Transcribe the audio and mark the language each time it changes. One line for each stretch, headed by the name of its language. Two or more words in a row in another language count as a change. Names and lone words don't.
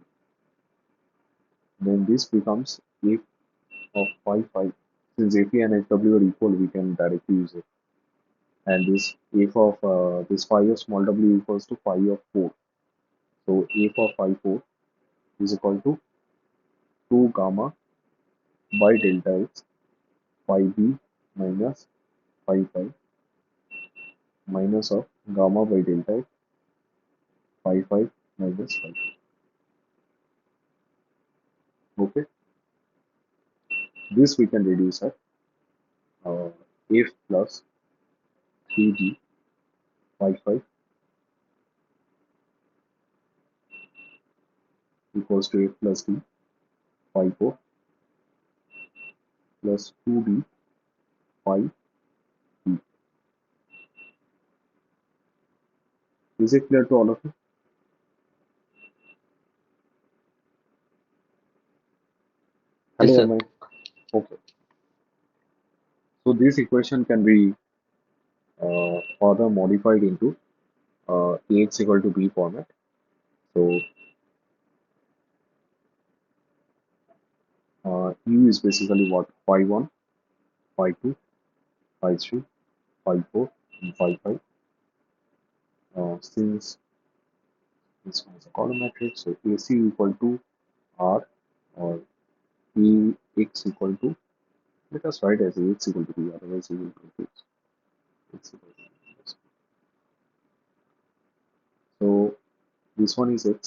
English: Then this becomes f of phi phi. Since f and f w are equal, we can directly use it. And this f of this phi of small w equals to phi of 4. So f of phi 4 is equal to 2 gamma by delta x phi b minus phi phi minus of gamma by delta x phi phi minus phi. Okay, this we can reduce at f plus 3d phi phi equals to f plus d phi 4 plus 2d phi b. Is it clear to all of you? Yes, Hello, sir. am I? Okay. So this equation can be further modified into Ax equal to B format. So U is basically what? Phi 1, phi 2, phi 3, phi 4, and phi 5. Since this one is a column matrix, so AC equal to R or Ax equal to, let us write as Ax equal to B, otherwise you will confuse. X equal to B. So this one is X.